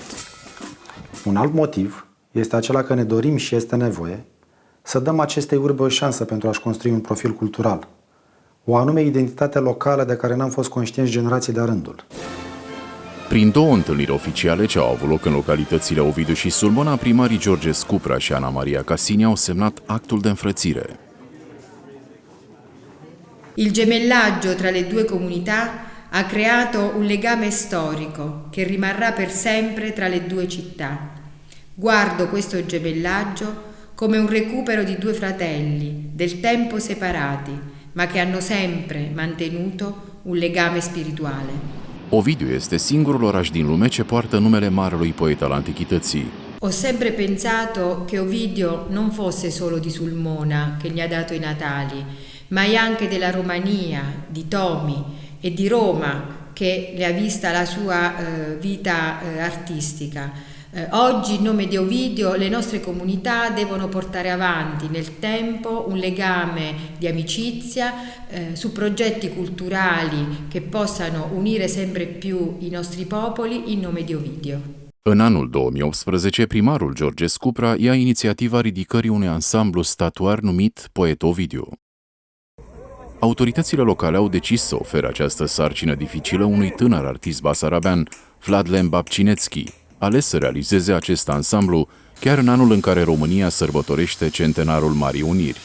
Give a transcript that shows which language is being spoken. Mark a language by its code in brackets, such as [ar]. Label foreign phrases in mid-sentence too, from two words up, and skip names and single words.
[ro] Un alt motiv este acela că ne dorim și este nevoie să dăm acestei urbe o șansă pentru a-și construi un profil cultural, o anume identitate locală de care n-am fost conștienți generații de-a rândul. Prin două întâlniri oficiale ce au avut loc în localitățile Ovidiu și Sulmona, primarii George Scupra și Ana Maria Casini au semnat actul de înfrățire. [it] Il gemellaggio tra le due comunità ha creato un legame storico che rimarrà per sempre tra le due città. Guardo questo gemellaggio come un recupero di due fratelli, del tempo separati, ma che hanno sempre mantenuto un legame spirituale. [ro] Ovidiu este singurul oraș din lume ce poartă numele marelui poet al antichității. [it] Ho sempre pensato che Ovidio non fosse solo di Sulmona, che gli ha dato i natali, ma è anche della Romania, di Tomi e di Roma, che le ha vista la sua vita artistica. Oggi, in nome di Ovidio, le nostre comunità devono portare avanti nel tempo un legame di amicizia su progetti culturali che possano unire sempre più i nostri popoli in nome di Ovidio. [ro] În anul 2018, primarul George Scupra ia inițiativa ridicării unui ansamblu statuar numit Poet Ovidiu. Autoritățile locale au decis să ofere această sarcină dificilă unui tânăr artist basarabean, Vladlen Babcinetski, ales să realizeze acest ansamblu chiar în anul în care România sărbătorește centenarul Marii Uniri.